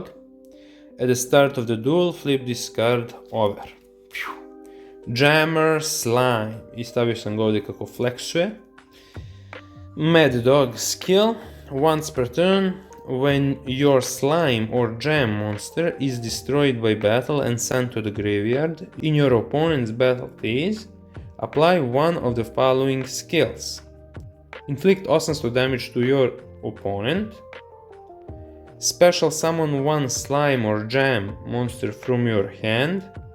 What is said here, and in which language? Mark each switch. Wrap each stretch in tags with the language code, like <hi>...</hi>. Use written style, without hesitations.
<en>At the start of the duel, flip this card over. Jammer Slime.</en> <hr>I stavio sam ga ovdje kako flexuje.</hr> <en>Mad Dog skill. Once per turn, when your slime or jam monster is destroyed by battle and sent to the graveyard in your opponent's battle phase, apply one of the following skills. Inflict 800 damage to your opponent. Special summon one slime or jam monster from your hand.</en>